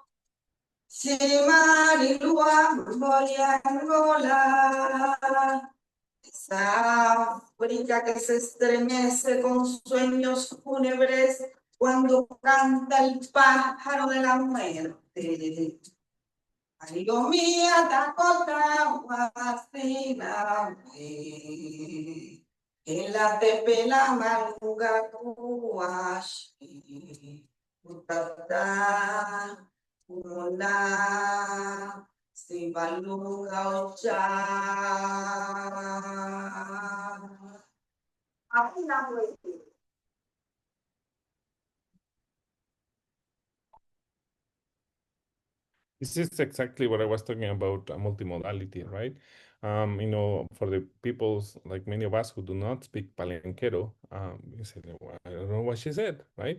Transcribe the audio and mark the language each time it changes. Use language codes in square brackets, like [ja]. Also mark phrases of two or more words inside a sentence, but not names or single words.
[es] Esa África que se estremece con sueños fúnebres cuando canta el pájaro de la muerte. [pln] Amigo mía, Dakota, Guasina, en la tepela maluga kuashi, utata, una, sibaluga ocha. Apuna muerte. [en] This is exactly what I was talking about, multimodality, right? For the peoples like many of us who do not speak Palenquero, you say, well, I don't know what she said, right?